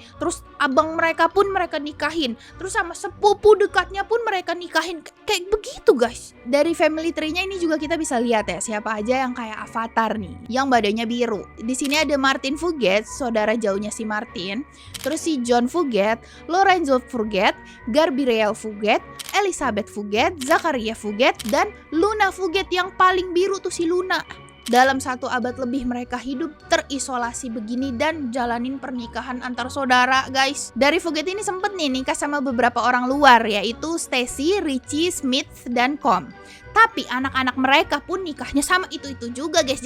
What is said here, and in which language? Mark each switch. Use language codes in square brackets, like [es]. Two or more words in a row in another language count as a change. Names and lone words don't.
[id] Terus abang mereka pun mereka nikahin. Terus sama sepupu dekatnya pun mereka nikahin. Kayak begitu guys. Dari [en] family tree-nya [id] ini juga kita bisa lihat ya siapa aja yang kayak Avatar nih, yang badannya biru. Di sini ada Martin Fugit, saudara jauhnya si Martin. Terus si John Fugit, Lorenzo Fugit, Gabrielle Fugit, Elizabeth Fugit, Zachariah Fugit, dan Luna Fugit yang paling biru tuh si Luna. Dalam 1 abad lebih mereka hidup terisolasi begini dan jalanin pernikahan antar saudara guys. Dari Fugit ini sempet nih nikah sama beberapa orang luar, yaitu Stacy, Richie, Smith, dan Com. Tapi anak-anak mereka pun nikahnya sama itu-itu juga guys.